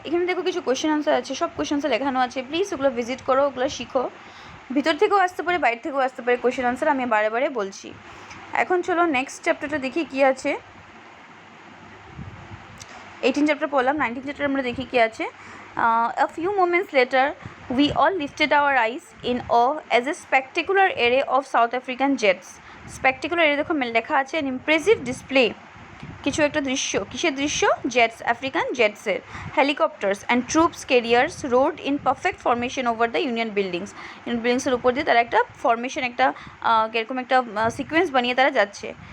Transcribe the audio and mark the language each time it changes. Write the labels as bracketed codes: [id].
[bn] এখানে দেখো কিছু কোয়েশ্চেন আনসার আছে, সব কোয়েশ্চেন আনসার লেখানো আছে, প্লিজ ওগুলো ভিজিট করো, ওগুলো শিখো। ভিতর থেকেও আসতে পারে, বাইরে থেকেও আসতে পারে কোয়েশ্চেন আনসার, আমি বারে বারে বলছি। এখন চলো নেক্সট চ্যাপ্টারটা দেখি কী আছে। 18 চ্যাপ্টার পড়লাম, 19 চ্যাপ্টার আমরা দেখি কী আছে। [en] A few moments later, we all lifted our eyes in awe as a spectacular array of South African jets. [bn] Spectacular array দেখো লেখা আছে, [en] an impressive display, [bn] কিছু একটা দৃশ্য। কিসের দৃশ্য? Jets, African জেটসের। [en] helicopters and troops carriers rode in perfect formation over the Union বিল্ডিংসের [bn] উপর দিয়ে তারা একটা ফরমেশন, একটা এরকম একটা সিকোয়েন্স বানিয়ে তারা যাচ্ছে।